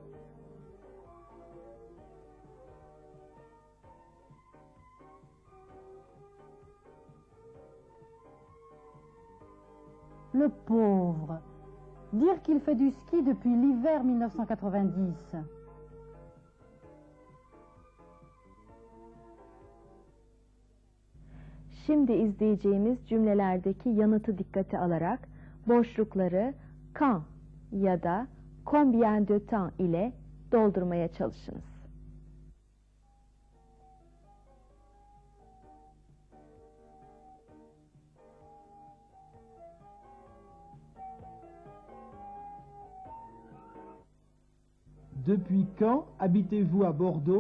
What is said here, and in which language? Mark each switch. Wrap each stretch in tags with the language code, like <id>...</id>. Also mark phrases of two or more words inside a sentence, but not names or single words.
<fr>Le pauvre. Dire qu'il fait du ski depuis l'hiver 1990.</fr> <tr>Şimdi izleyeceğimiz cümlelerdeki yanıtı dikkate alarak boşlukları quand ya da</tr> <fr>combien de temps</fr> <tr>ile doldurmaya çalışınız.</tr> <fr>Depuis quand habitez-vous à Bordeaux?</fr>